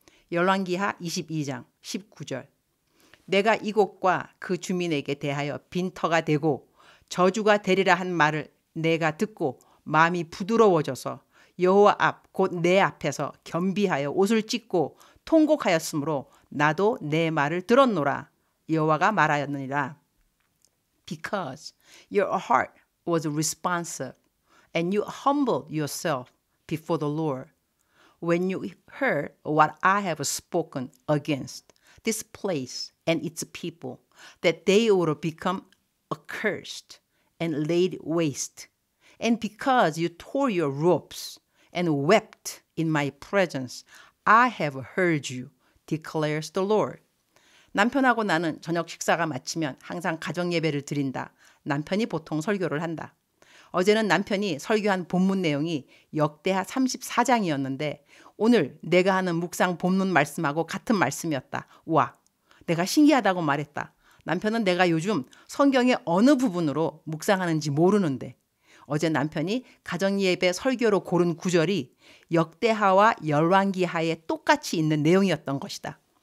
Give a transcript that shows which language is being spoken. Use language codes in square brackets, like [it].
[ko] 열왕기하 22장 19절. 내가 이곳과 그 주민에게 대하여 빈터가 되고 저주가 되리라 한 말을 내가 듣고 마음이 부드러워져서 여호와 앞 곧 내 앞에서 겸비하여 옷을 찢고 통곡하였으므로 나도 내 말을 들었노라. 여호와가 말하였느니라. [en] Because your heart was responsive and you humbled yourself before the Lord when you heard what I have spoken against this place and its people, that they would become accursed and laid waste. And because you tore your ropes and wept in my presence, I have heard you, declares the Lord. [ko] 남편하고 나는 저녁 식사가 마치면 항상 가정 예배를 드린다. 남편이 보통 설교를 한다. 어제는 남편이 설교한 본문 내용이 역대하 34장이었는데 오늘 내가 하는 묵상 본문 말씀하고 같은 말씀이었다. 와, 내가 신기하다고 말했다. 남편은 내가 요즘 성경의 어느 부분으로 묵상하는지 모르는데 어제 남편이 가정예배 설교로 고른 구절이 역대하와 열왕기하에 똑같이 있는 내용이었던 것이다.